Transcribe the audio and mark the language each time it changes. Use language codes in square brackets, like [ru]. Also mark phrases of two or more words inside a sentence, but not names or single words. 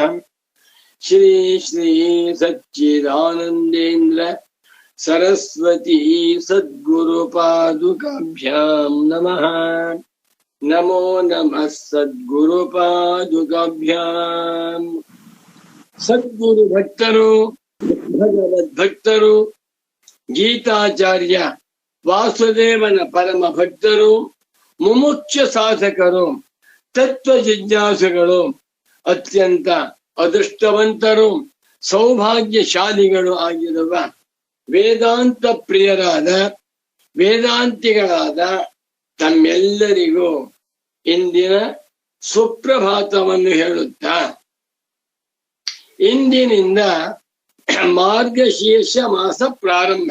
[sa] श्री श्री सच्चिदानन्देन्द्र सरस्वती सद्गुरुपादुकाभ्यां नमः। नमो नमः सद्गुरुपादुकाभ्यां। [kn] सद्गुरु भक्तರು ಭಗವದ್ಭಕ್ತರು ಗೀತಾಚಾರ್ಯ ವಾಸುದೇವನ ಪರಮ ಭಕ್ತರು ಮುಮುಕ್ಷ ಸಾಧಕರು ತತ್ವ ಜಿಜ್ಞಾಸುಗಳು ಅತ್ಯಂತ ಅದೃಷ್ಟವಂತರು ಸೌಭಾಗ್ಯಶಾಲಿಗಳು ಆಗಿರುವ ವೇದಾಂತ ಪ್ರಿಯರಾದ ವೇದಾಂತಿಗಳಾದ ತಮ್ಮೆಲ್ಲರಿಗೂ ಇಂದಿನ ಸುಪ್ರಭಾತವನ್ನು ಹೇಳುತ್ತಾ ಇಂದಿನಿಂದ ಮಾರ್ಗಶೀರ್ಷ ಮಾಸ ಪ್ರಾರಂಭ.